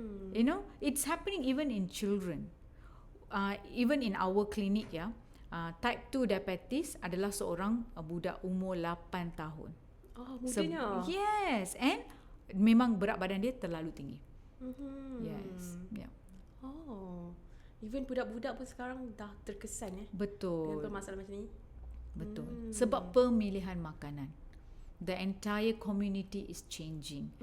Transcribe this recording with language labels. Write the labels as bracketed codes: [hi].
[en] You know, it's happening even in children. [ms] Even in our clinic ya, type 2 diabetes adalah seorang budak umur 8 tahun. Oh, mudanya. Yes, and memang berat badan dia terlalu tinggi. Yes. Yeah. Oh, even budak-budak pun sekarang dah terkesan Betul. dengan masalah macam ni. Betul. Sebab pemilihan makanan. [en] The entire community is changing.